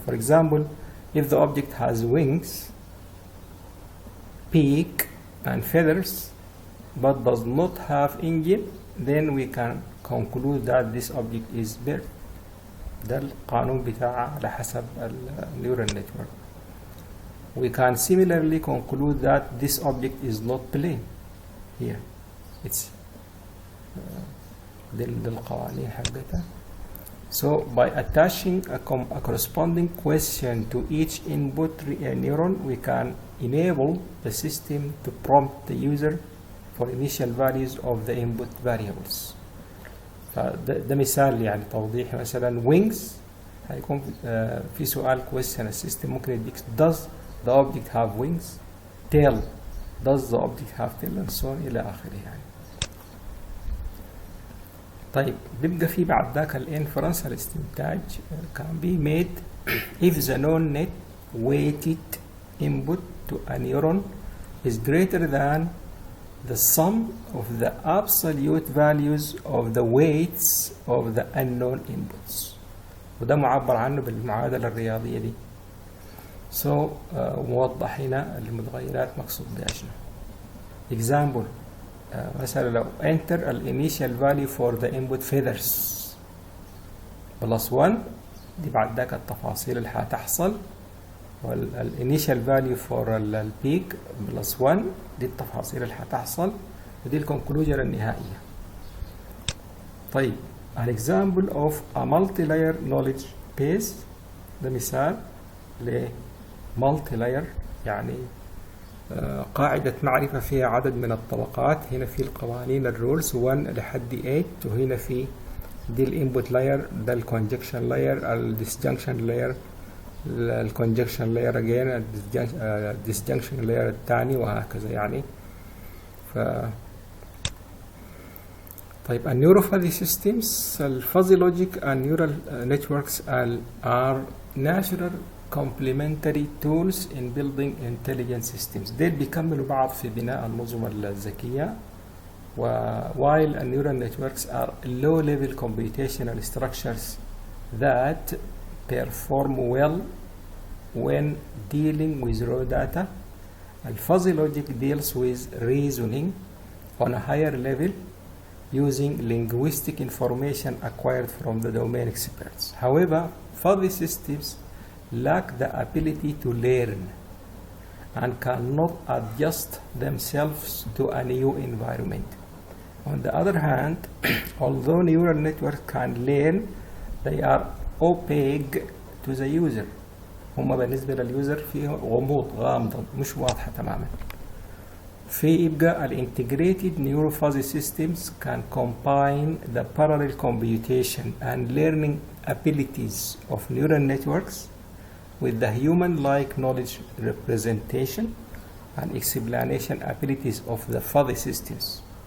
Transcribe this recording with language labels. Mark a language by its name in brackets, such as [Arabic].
[English] For example, if the object has wings, beak and feathers but does not have engine, then we can conclude that this object is bird. [Arabic] ده القانون بتاعه على حسب neural network. [English] We can similarly conclude that this object is not plane. Here, it's [Arabic] القوانين حقتها. [English] So by attaching a corresponding question to each input neuron, we can enable the system to prompt the user for initial values of the input variables. [Arabic] فده مثال يعني توضيحي. مثلا [English] wings [Arabic] هيكون في سؤال [English] question [Arabic] السيستم ممكن يديك [English] does the object have wings, tail does the object have tail and so on [Arabic] إلى آخره يعني. طيب بيبقى في بعد ذاك الانفرنس الاستنتاج [English] can be made if the known net weighted input to a neuron is greater than the sum of the absolute values of the weights of the unknown inputs. [Arabic] وده معبر عنه بالمعادلة الرياضية دي. So موضح هنا المتغيرات مقصود بها شنو. Example مثلا لو enter ال [English] initial value for the input feathers +1، [Arabic] دي بعد ذاك التفاصيل اللي هتحصل، وال [English] initial value for [Arabic] ال [English] peak +1 [Arabic] دي التفاصيل اللي هتحصل، ودي الكونكلوجن النهائية. طيب [English] an example of a multi-layer knowledge base، [Arabic] ده مثال ل multi-layer يعني قاعدة معرفة فيها عدد من الطبقات. هنا في القوانين الرولز 1 لحد 8، وهنا في دي الانبوت لاير، ده الكونجكشن لاير، الديسجنكشن لاير، الكونجكشن لاير اجين، الديسجنكشن لاير الثاني، وهكذا يعني. [English] طيب النيوروفازي سيستمز، الفازي logic and neural networks are natural complementary tools in building intelligent systems. [Arabic] ديل بيكملوا بعض في بناء النظم الذكية. [English] while neural networks are low-level computational structures that perform well when dealing with raw data, fuzzy logic deals with reasoning on a higher level using linguistic information acquired from the domain experts. However, fuzzy systems lack the ability to learn and cannot adjust themselves to a new environment. On the other hand, although neural networks can learn, they are opaque to the user. [Arabic] هم بالنسبة لليوزر فيه غموض، غامضة، مش واضحة تماما. في يبقى [English] الانتجريتد neurophysics systems can combine the parallel computation and learning abilities of neural networks with the human-like knowledge representation and explanation abilities of the fuzzy systems.